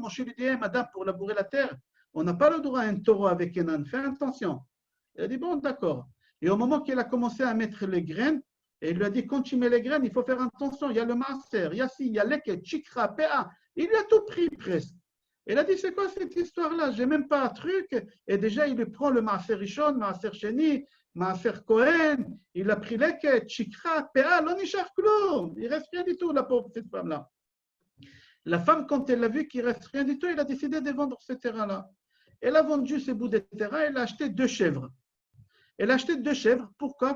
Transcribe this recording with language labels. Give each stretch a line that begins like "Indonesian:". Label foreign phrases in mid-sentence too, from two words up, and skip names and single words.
French: Mon chéri lui dit, hey, madame, pour labourer la terre, on n'a pas le droit à un taureau avec un âne, fais attention. Elle a dit, bon, d'accord. Et au moment qu'elle a commencé à mettre les graines, et il lui a dit, quand tu mets les graines, il faut faire attention, il y a le maaser, il y a ci, il y a
Hebrew: לקט, שכחה, פאה.
French: Il lui a tout pris presque. Elle a dit, c'est quoi cette histoire-là? J'ai même pas un truc. Et déjà, il lui prend le
Hebrew: מעשר ראשון, מעשר שני, מעשר כהן,
French: il a pris
Hebrew: לקט, שכחה, פאה, לא נשאר כלום.
French: Il reste rien du tout, la pauvre cette femme-là. La femme, quand elle a vu qu'il reste rien du tout, elle a décidé de vendre ce terrain-là. Elle a vendu ce bout de terrain, elle a acheté 2 chèvres. Elle a acheté 2 chèvres. Pourquoi?